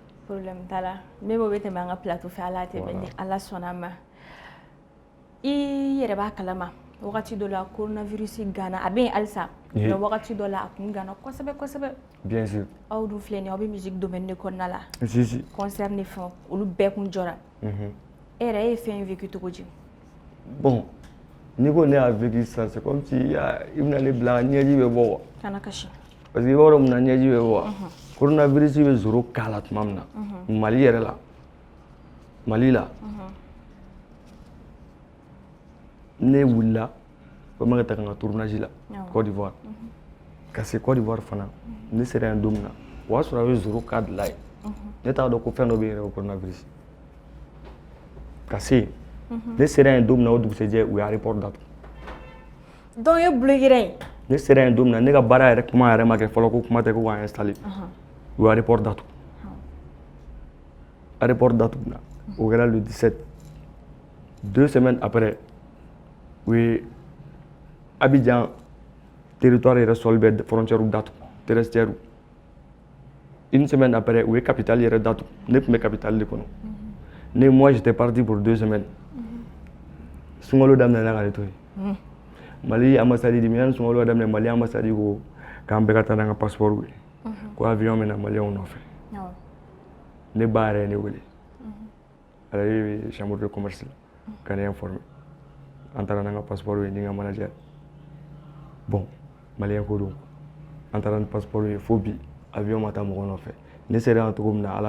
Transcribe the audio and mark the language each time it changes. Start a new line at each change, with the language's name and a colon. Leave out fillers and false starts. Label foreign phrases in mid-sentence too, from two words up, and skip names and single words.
French: problème t'a la même
Bambara: o bɛ tɛmɛ an ka plateau fɛ ala tɛmɛ ni ala sɔnna a ma i yɛrɛ b'a kalama wagati dɔ la coronavirus gana a bɛ yen halisa mais wagati dɔ la a kun gana kosɛbɛ kosɛbɛ
French: bien sûr
Bambara: aw dun filɛ nin ye aw bɛ
French: musique domaine
Bambara: de kɔnɔna la
French: si
Bambara: concert ni fɛnw olu bɛɛ kun jɔra e yɛrɛ e ye fɛn in vécu cogo di bon n'i ko ne y'a vécu sisan
French: c'est comme si
Bambara: i bɛna ne bila ɲɛji bɛ bɔ quoi kana kasi
French: parce que
Bambara: i b'a dɔn mun na ɲɛji bɛ bɔ wa coronavirus bɛ zoro k'a la tuma min na Mali yɛrɛ la Mali la ne wulila ko n bɛ ka taa n ka tournage la Côte d'Ivoire ka se Côte d'Ivoire fana ne sera yen don min na o y'a sɔrɔ a bɛ zoro k'a de la yen ne t'a dɔn ko fɛn dɔ bɛ yen yɛrɛ ko coronavirus ka se yen ne sera yen don min na o dugusɛjɛ u y'a aéroport datugu donc e bloqué yen ne sera yen don min na ne ka baara yɛrɛ kuma yɛrɛ ma kɛ fɔlɔ ko kuma tɛ ko k'an installer u y'a aéroport datugu aéroport datugu na o kɛra
French: le 17 2 semaines après
Bambara: u ye Abidjan territoire yɛrɛ sɔli bɛ frontière datugu
French: terrestre une semaine après
Bambara: u ye capitale yɛrɛ datugu ne tun bɛ capitale de kɔnɔ ne
French: moi j'étais parti pour 2 semaines
Bambara: sunkalo daminɛna ka ne to yen Mali ambassade di minɛn sunkalo daminɛ Mali ambassade ko k'an bɛɛ ka taa n'an ka passeport ye ko avion bɛ na maliyɛnw nɔfɛ ne ba yɛrɛ ye ne wele ale bɛ
French: chambre de commerce
Bambara: la ka ne informer an taara n'an ka passeport ye ni n ka manager bon maliyɛn ko don an taara ni passeport ye fo bi avion ma taa mɔgɔ nɔfɛ ne sera yan cogo min na ala